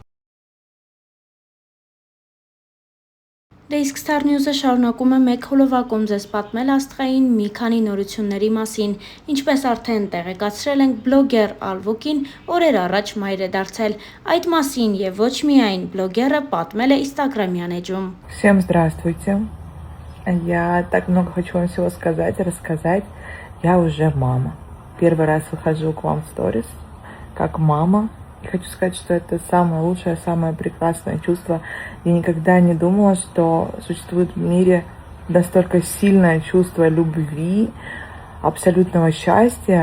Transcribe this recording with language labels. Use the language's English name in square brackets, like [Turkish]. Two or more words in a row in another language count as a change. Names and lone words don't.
[Armenian] Դե իսկ Star News-ը շարունակում է մեկ հոլովակում ձեզ պատմել աստղային մի քանի նորությունների մասին։ Ինչպես արդեն տեղեկացրել ենք, բլոգեր Ալվոկին օրեր առաջ մայր է դարձել։ Այդ մասին և ոչ միայն բլոգերը պատմել է ինստագրամյան էջում։ [Russian] Всем здравствуйте. Я так много хочу вам всего сказать, рассказать. Я уже мама. Первый раз выхожу к вам в сторис как мама. И хочу сказать, что это самое лучшее, самое прекрасное чувство. Я никогда не думала, что существует в мире настолько сильное чувство любви, абсолютного счастья.